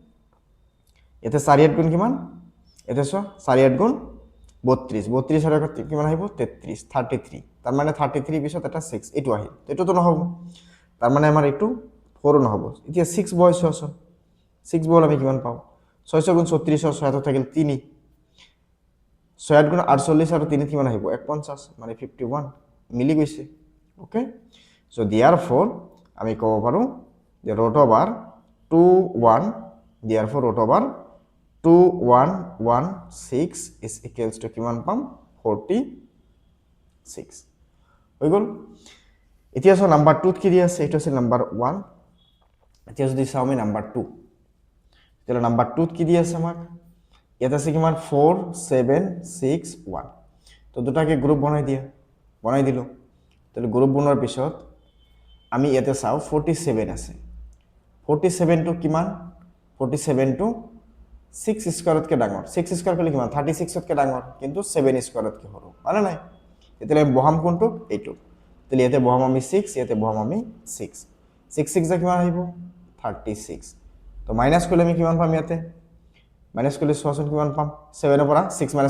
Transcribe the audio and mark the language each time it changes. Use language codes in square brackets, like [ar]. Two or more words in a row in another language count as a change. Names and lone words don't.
[as] 4 8 গুণ কিমান ইয়াতে সোৱা 4 8 গুণ 32 আর কিমান আহিব 33 তার মানে 33 পিছত এটা 6 এটো আহিল এটো তো নহব তার মানে আমাৰ এটো 4 নহব এতিয়া 6 বয় 6 বল আমি কিমান পাও 6 গুণ 36 6 থাকিল 3 6 গুণ 48 আৰু 3 কিমান আহিব 150 মানে 51 মিলি গৈছে [en] okay so therefore [as] আমি কব পাৰো যে [en] root over 21 therefore root over 2116 is equals to [as] কিমান পাম 46 হৈ গল এতিয়া সো নাম্বার 2 কি দিয়া আছে এটা আছে নাম্বার 1 এতিয়া যদি চাও আমি নাম্বার 2 তেলে নাম্বার 2 কি দিয়া আছে আমাক এটা আছে কিমান 4761 তো দুটাকে গ্রুপ বনাই দিলো তাহলে গ্রুপ বনোৱাৰ পিছত আমি ইয়াতে চাও 47 আছে 47 টো কিমান 47 টো 6 স্কয়ারতকে ডাঙৰ 6 স্কয়ার কলে কিমান 36 তকে ডাঙৰ কিন্তু 7 স্কয়ারতকে সৰু মানে নাই তেতিয়ালে বহাম কোনটো এইটো তেলে ইয়াতে বহাম আমি 6 ইয়াতে বহাম আমি 6 6 6 যা কিমান আহিব 36 তো মাইনাস কৰিলে আমি কিমান পাম ইয়াতে মাইনাস কৰিলে সোৱাচোন কিমান পাম 7 ৰ পৰা 6 মাইনাস